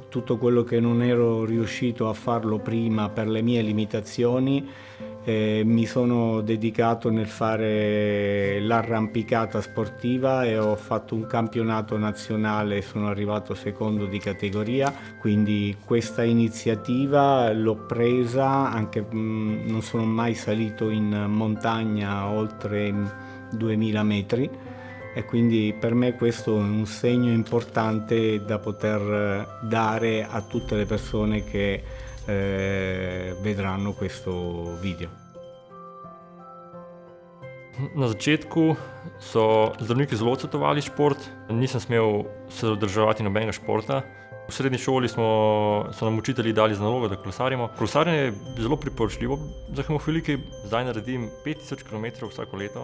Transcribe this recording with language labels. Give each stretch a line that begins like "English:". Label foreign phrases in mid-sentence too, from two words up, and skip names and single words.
Italian: Tutto quello che non ero riuscito a farlo prima per le mie limitazioni, mi sono dedicato nel fare l'arrampicata sportiva e ho fatto un campionato nazionale, sono arrivato secondo di categoria, quindi questa iniziativa l'ho presa, anche non sono mai salito in montagna oltre 2000 metri. E quindi per me questo è un segno importante da poter dare a tutte le persone che vedranno questo video.
Slovenian: Na začetku so zdravniki zelo odsvetovali šport, nisem smel se udeleževati nobenega športa. V srednji šoli so nam učitelji dali za nalogo, da kolesarimo. Kolesarjenje je zelo priporočljivo za hemofilike. Zdaj naredim 5000 km vsako leto.